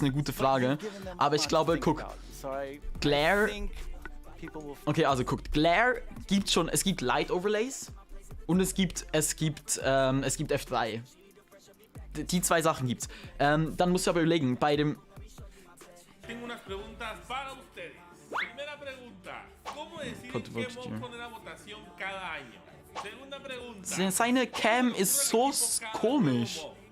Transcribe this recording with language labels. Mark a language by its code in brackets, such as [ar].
[de] eine gute Frage. Aber ich glaube, guck, Glare. Okay, also guckt, Glare gibt schon, es gibt Light Overlays und es gibt F3. Die zwei Sachen gibt's. Dann musst du aber überlegen, bei dem. [es] Tengo unas preguntas para ustedes. Primera pregunta, ¿cómo deciden qué voz poner a votación cada año? Segunda pregunta. [de] Seine Cam ist so komisch.